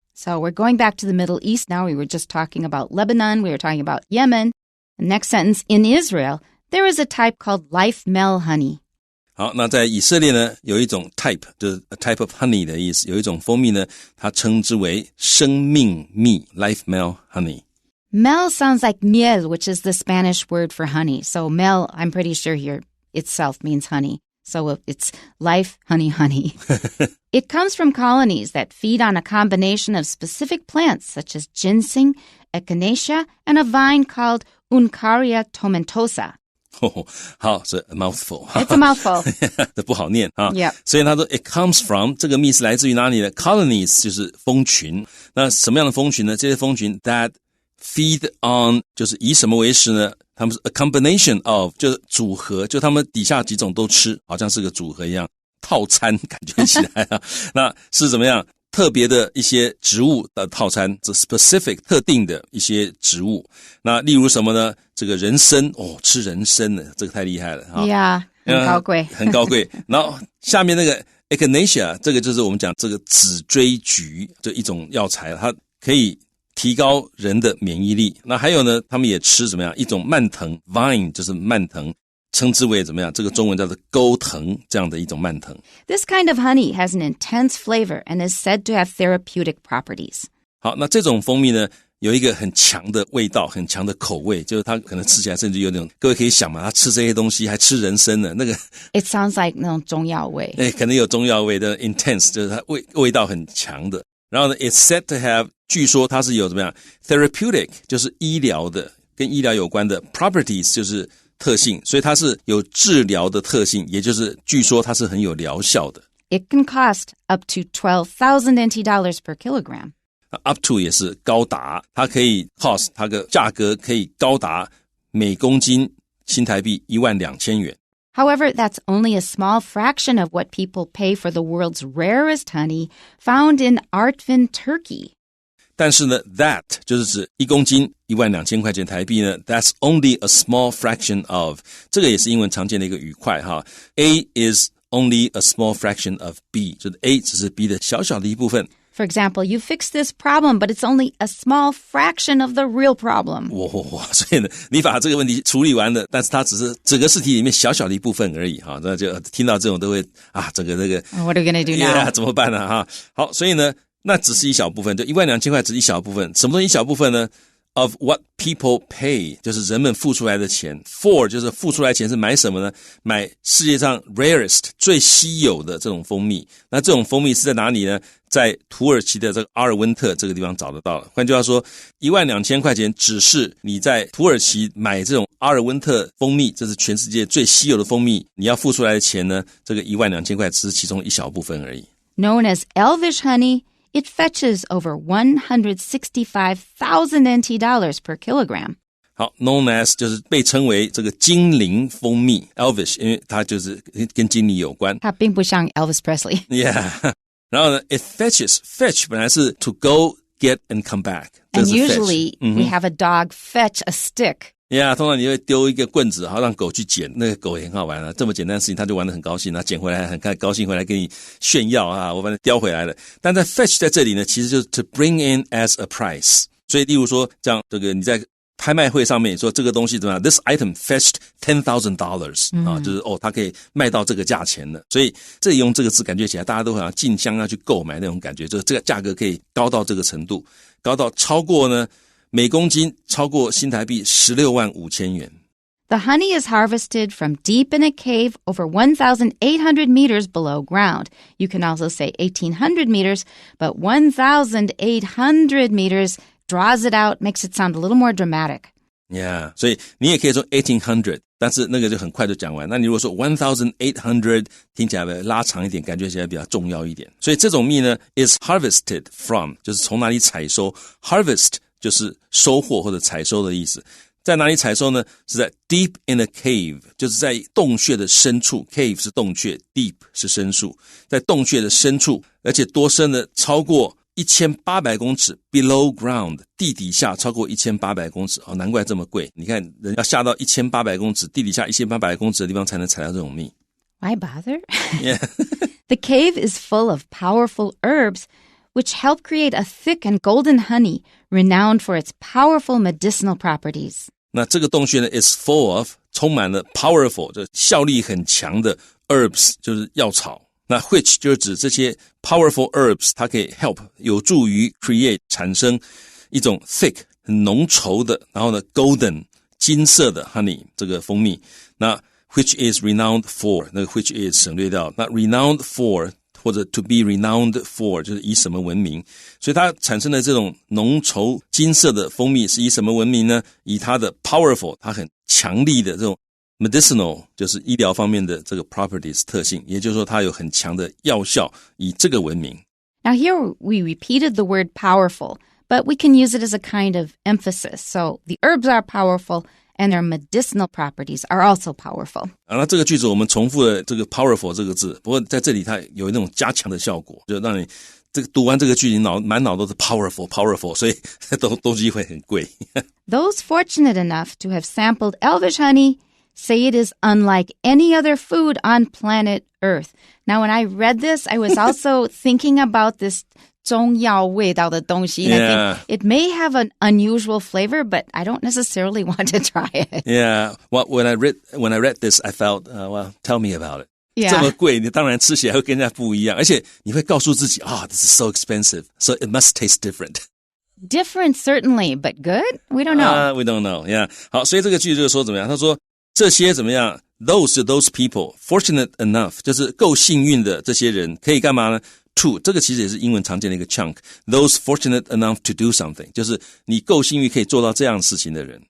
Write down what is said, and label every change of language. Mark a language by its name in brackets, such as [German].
[English] So we're going back to the Middle East now. We were just talking about Lebanon. We were talking about Yemen. The next sentence, in Israel, there is a type called life mel honey. [Chinese] 好，那在以色列呢，有一种 type， 就是 [English] a type of honey [Chinese] 的意思，有一种蜂蜜呢，它称之为生命蜜 life mel honey。 [English] Mel sounds like miel, which is the Spanish word for honey. So mel, I'm pretty sure here itself means honey. So it's life honey. It comes from colonies that feed on a combination of specific plants such as ginseng, echinacea, and a vine called Uncaria tomentosa. [Chinese] 好，是 [English] a mouthful. It's a mouthful. [Chinese] 这不好念啊。 [English] Yep. [Chinese] 所以他说 [English] it comes from [Chinese] 这个蜜是来自于哪里呢？colonies 就是蜂群。那什么样的蜂群呢？这些蜂群 [English] that feed on [Chinese] 就是以什么为食呢？他们是 [English] a combination of [Chinese] 就是组合，就他们底下几种都吃，好像是个组合一样，套餐感觉起来啊。那是怎么样？特别的一些植物的套餐，这 specific 特定的一些植物。那例如什么呢？这个人参吃人参呢，这个太厉害了哈。 [English] Yeah, [Chinese] 很高贵。很高贵。然后下面那个 echinacea， 这个就是我们讲这个紫锥菊，这一种药材，它可以提高人的免疫力。那还有呢，他们也吃怎么样？一种蔓藤 vine 就是蔓藤，称之为怎么样？这个中文叫做钩藤，这样的一种蔓藤。 [English] This kind of honey has an intense flavor and is said to have therapeutic properties. [Chinese] 好，那这种蜂蜜呢，有一个很强的味道，很强的口味，就是它可能吃起来甚至有点，各位可以想嘛，它吃这些东西还吃人参呢，那个 [English] It sounds like [Chinese] 那种中药味。可能有中药味的 intense， 就是它味道很强的。然后呢 ， [English] it's said to have， [Chinese] 据说它是有怎么样 therapeutic， 就是医疗的，跟医疗有关的 properties， 就是特性，所以它是有治疗的特性，也就是据说它是很有疗效的。 [English] It can cost up to $12,000 NT per kilogram.Up [Chinese] to 也是高达，它可以 cost， 它的价格可以高达每公斤新台币12000元。 [English] However, that's only a small fraction of what people pay for the world's rarest honey found in Artvin, Turkey. [Chinese] 但是呢 that 就是指1公斤12000块钱台币呢 [English] that's only a small fraction of， [Chinese] 这个也是英文常见的一个语块哈。 [English] A is only a small fraction of B， [Chinese] 就是 A 只是 B 的小小的一部分。 [English] For example, you fix this problem, but it's only a small fraction of the real problem. [Chinese] 哇，所以呢，你把这个问题处理完了，但是它只是整个试题里面小小的一部分而已哈。那就听到这种都会整个这个 [English] What are we going to do now? [Chinese] 怎么办呢哈？好，所以呢，那只是一小部分，就12000块只是一小部分。什么东西一小部分呢？ [English] Of what people pay， [Chinese] 就是人们付出来的钱。 For 就是付出来的钱是买什么呢？买世界上 rarest 最稀有的这种蜂蜜。那这种蜂蜜是在哪里呢？在土耳其的这个阿尔温特这个地方找得到了。换句话说，12000块钱只是你在土耳其买这种阿尔温特蜂蜜，这是全世界最稀有的蜂蜜，你要付出来的钱呢，这个12000块只是其中一小部分而已。 [English] Known as elvish honey,It fetches over $165,000 NT per kilogram. [Chinese] 好 ， [English] known as [Chinese] 就是被称为这个精灵蜂蜜 ，elvish， 因为它就是跟精灵有关。它并不像 Elvis Presley. [English] Yeah， [Chinese] 然后呢 [English] ，it fetch [Chinese] 本来是 [English] to go get and come back， and usually we have a dog fetch a stick.Yeah， [Chinese] 通常你会丢一个棍子，好让狗去捡，那个狗也很好玩啊。这么简单的事情，它就玩得很高兴，它捡回来很高兴，回来跟你炫耀啊，我把它叼回来了。但在 fetch 在这里呢，其实就是 [English] to bring in as a price。 [Chinese] 所以，例如说，这样这个你在拍卖会上面说这个东西怎么样 ？ [English] This item fetched $10,000 [Chinese] 啊，就是它可以卖到这个价钱了。所以这里用这个字，感觉起来大家都好像竞相要去购买那种感觉，就是这个价格可以高到这个程度，高到超过呢。每公斤超过新台币165000元。 [English] The honey is harvested from deep in a cave over 1,800 meters below ground. You can also say 1,800 meters, but 1,800 meters draws it out, makes it sound a little more dramatic. [Chinese] Yeah, 所以你也可以说1800，但是那个就很快就讲完。那你如果说1800，听起来拉长一点，感觉起来比较重要一点。所以这种蜜呢 [English] is harvested from， [Chinese] 就是从哪里采收 ，harvest。就是收获或者采收的意思，在哪里采收呢？是在 [English] deep in a cave， [Chinese] 就是在洞穴的深处 ，cave 是洞穴 ，deep 是深处，在洞穴的深处，而且多深呢？超过1800公尺 [English] below ground， [Chinese] 地底下超过1800公尺，难怪这么贵。你看，人要下到1800公尺，地底下1800公尺的地方才能采到这种蜜。 [English] Why bother? Yeah. The cave is full of powerful herbs.Which help create a thick and golden honey renowned for its powerful medicinal properties. [Chinese] 那这个洞穴呢 [English] is full of [Chinese] 充满了 powerful 就效力很强的 herbs 就是药草。那 which 就是指这些 powerful herbs 它可以 help 有助于 create 产生一种 thick 很浓稠的，然后呢 golden 金色的 honey 这个蜂蜜。那 [English] which is renowned for [Chinese] 那个 which is 省略掉，那 renowned for或者 to be renowned for 就是以什么闻名，所以它产生的这种浓稠金色的蜂蜜是以什么闻名呢？以它的 powerful 它很强力的这种 medicinal 就是医疗方面的这个 properties 特性，也就是说它有很强的药效，以这个闻名。 [English] Now here we repeated the word powerful, but we can use it as a kind of emphasis. So the herbs are powerful.And their medicinal properties are also powerful. [Chinese] 那这个句子我们重复了这个 powerful 这个字，不过在这里它有那种加强的效果，就让你这个读完这个句子满脑都是 powerful， 所以东西会很贵。 [English] Those fortunate enough to have sampled elvish honey say it is unlike any other food on planet Earth. Now when I read this, I was also thinking about this [Chinese] 中药味道的东西。 [English] Yeah. I think it may have an unusual flavor, but I don't necessarily want to try it. Yeah. Well, when I read this, I felt, well, tell me about it.Yeah. [Chinese] 这么贵，你当然吃起来会跟人家不一样，而且你会告诉自己 [English] this is so expensive, so it must taste different. Different, certainly, but good? We don't know. We don't know, yeah. [Chinese] 好，所以这个句就是说怎么样？他说这些怎么样 [English] those people, fortunate enough, [Chinese] 就是够幸运的这些人可以干嘛呢？ To, 这个其实也是英文常见的一个 chunk. [English] Those fortunate enough to do something, [Chinese] 就是你够幸运可以做到这样事情的人。